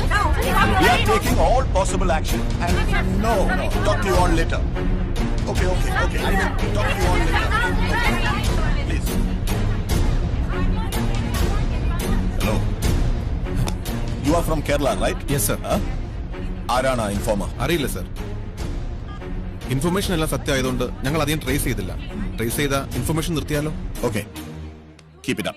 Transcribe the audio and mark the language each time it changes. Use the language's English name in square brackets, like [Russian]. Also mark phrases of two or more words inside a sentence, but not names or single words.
[English] We are taking all possible action. And no. Talk to you all later. Okay. I will talk to you all later. Okay. Please. Hello. You are from Kerala, right? Yes, sir. [Malayalam] ആരാണ് ഇൻഫോമർ? അറിയില്ല സർ. ഇൻഫർമേഷൻ എല്ലാം സത്യമായതുകൊണ്ട് ഞങ്ങൾ അധികം ട്രേസ് ചെയ്തില്ല. ട്രേസ് ചെയ്ത ഇൻഫർമേഷൻ നിർത്തിയാലോ? ഓക്കെ, [English] Keep it up.